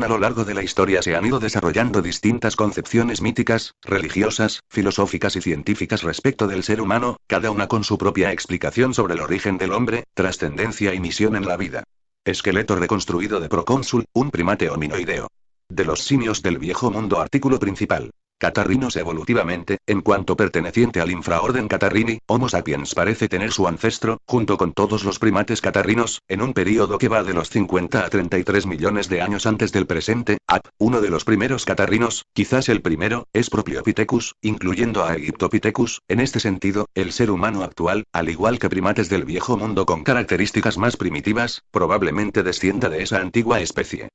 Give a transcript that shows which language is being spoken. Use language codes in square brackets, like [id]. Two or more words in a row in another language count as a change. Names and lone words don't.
[es] A lo largo de la historia se han ido desarrollando distintas concepciones míticas, religiosas, filosóficas y científicas respecto del ser humano, cada una con su propia explicación sobre el origen del hombre, trascendencia y misión en la vida. Esqueleto reconstruido de Procónsul, un primate hominoideo. De los simios del viejo mundo. Artículo principal. Catarrinos evolutivamente, en cuanto perteneciente al infraorden Catarrini, Homo sapiens parece tener su ancestro, junto con todos los primates catarrinos, en un período que va de los 50 a 33 millones de años antes del presente. Uno de los primeros catarrinos, quizás el primero, es Propiopithecus, incluyendo a Egyptopithecus. En este sentido, el ser humano actual, al igual que primates del viejo mundo con características más primitivas, probablemente descienda de esa antigua especie.